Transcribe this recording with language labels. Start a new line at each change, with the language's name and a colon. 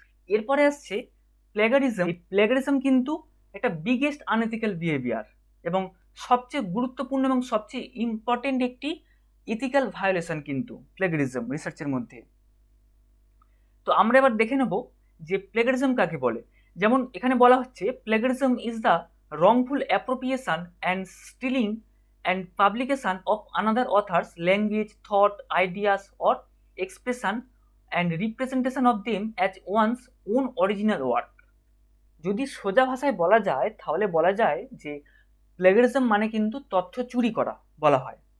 Bangla: এরপরে আসছে plagiarism. Plagiarism কিন্তু একটা বিগেস্ট আনএথিক্যাল বিহেভিয়ার এবং সবচেয়ে গুরুত্বপূর্ণ এবং সবচেয়ে ইম্পর্টেন্ট একটি ইথিক্যাল ভায়োলেশন কিন্তু প্লেগারিজম রিসার্চের মধ্যে। তো আমরা এবার দেখে নেব যে প্লেগারিজম কাকে বলে। যেমন এখানে বলা হচ্ছে
English: Plagiarism is the wrongful appropriation and stealing and publication of another author's language, thought, ideas or expression and representation of them as one's own original work।
Bangla: যদি সোজা ভাষায় বলা যায় তাহলে বলা যায় যে প্লেগারিজম মানে কিন্তু তথ্য চুরি করা বলা হয়।